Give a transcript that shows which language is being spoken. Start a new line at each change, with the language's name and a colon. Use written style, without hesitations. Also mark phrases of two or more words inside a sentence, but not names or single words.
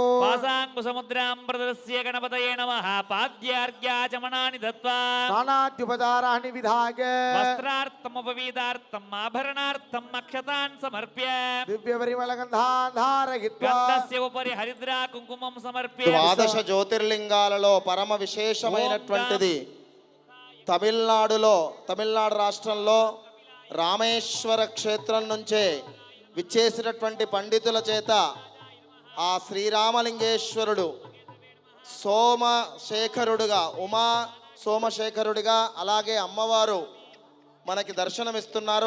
Sanskrit: पासाङ्कुसमुद्रां प्रदर्श्य गणपतये नमः पाद्यार्घ्याचमनानि दत्त्वा स्नानाद्युपचाराणि विधाय वस्त्रार्थमुपवीतार्थम् आभरणार्थम् अक्षतान् समर्प्य दिव्यपरिमलगन्धान् धारयित्वा गन्धस्य उपरि हरिद्रा कुङ्कुमं समर्प्य
Telugu: ద్వాదశ జ్యోతిర్లింగాలలో పరమ విశేషమైనటువంటిది తమిళనాడు రాష్ట్రంలో రామేశ్వర క్షేత్రం నుంచే విచ్చేసినటువంటి పండితుల చేత ఆ శ్రీరామలింగేశ్వరుడు సోమశేఖరుడుగా సోమశేఖరుడిగా అలాగే అమ్మవారు మనకి దర్శనమిస్తున్నారు.